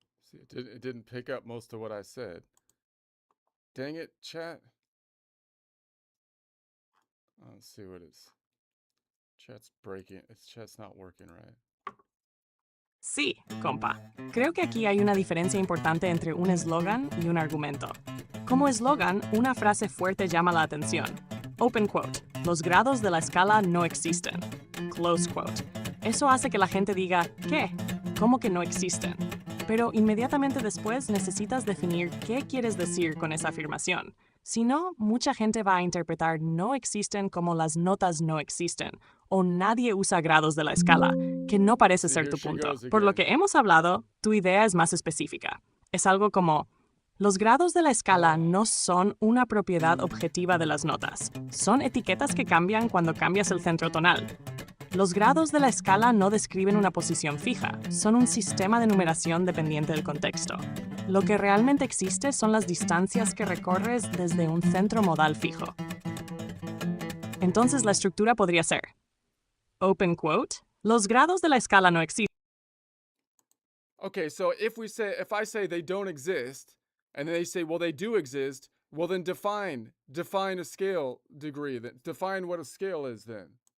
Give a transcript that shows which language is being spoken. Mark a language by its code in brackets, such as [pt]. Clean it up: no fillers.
[en] See, it didn't pick up most of what I said. Dang it, chat. Let's see what it's. Chat's breaking. Chat's not working right. [es] Sí, compa. Creo que aquí hay una diferencia importante entre un eslogan y un argumento. Como eslogan, una frase fuerte llama la atención. [en] Open quote. [es] Los grados de la escala no existen. [en] Close quote. [es] Eso hace que la gente diga, ¿qué? ¿Cómo que no existen? Pero inmediatamente después necesitas definir qué quieres decir con esa afirmación. Si no, mucha gente va a interpretar no existen como las notas no existen, o nadie usa grados de la escala, que no parece ser tu punto. Por lo que hemos hablado, tu idea es más específica. Es algo como, los grados de la escala no son una propiedad objetiva de las notas. Son etiquetas que cambian cuando cambias el centro tonal. Los grados de la escala no describen una posición fija, son un sistema de numeración dependiente del contexto. Lo que realmente existe son las distancias que recorres desde un centro modal fijo. Entonces la estructura podría ser, [en] open quote, [es] los grados de la escala no existen. [en] Okay, so if I say they don't exist, and they say, well, they do exist, well, then define a scale degree. Define what a scale is then.